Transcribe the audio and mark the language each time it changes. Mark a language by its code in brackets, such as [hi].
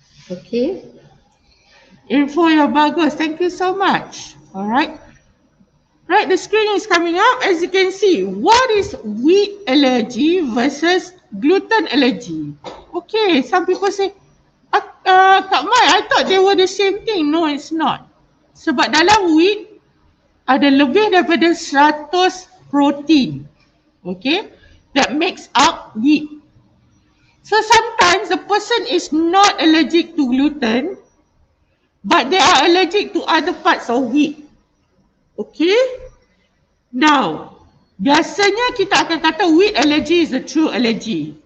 [en] Okay? Info yang bagus. Thank you so much. Alright? Right, the screen is coming up. As you can see, what is wheat allergy versus gluten allergy? Okay, some people say, Kak Mai, I thought they were the same thing. No, it's not. [ms] Sebab dalam wheat, ada lebih daripada 100 protein. [en] Okay, that makes up wheat. So sometimes the person is not allergic to gluten, but they are allergic to other parts of wheat. Okay? Now, [ms] biasanya kita akan kata [en] wheat allergy is a true allergy.